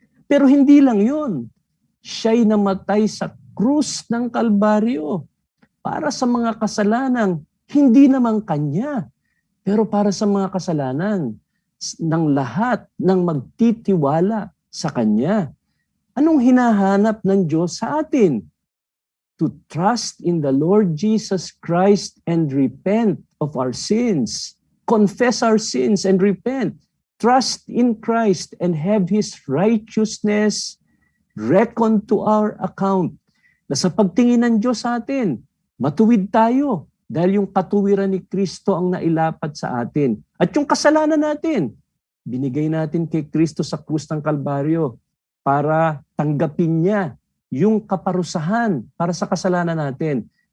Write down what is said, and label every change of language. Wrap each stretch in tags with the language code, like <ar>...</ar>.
<tl>Pero hindi lang yun. Siya'y namatay sa krus ng Kalbaryo para sa mga kasalanang hindi naman kanya, pero para sa mga kasalanan ng lahat ng magtitiwala sa kanya. Anong hinahanap ng Diyos sa atin?</tl> <en>To trust in the Lord Jesus Christ and repent of our sins. Confess our sins and repent. Trust in Christ and have His righteousness reckoned to our account.</en> <tl>Na sa pagtingin ng Diyos sa atin, matuwid tayo dahil yung katuwiran ni Kristo ang nailapat sa atin. At yung kasalanan natin, binigay natin kay Kristo sa krus ng Kalbaryo para tanggapin niya yung kaparusahan para sa kasalanan natin.</tl>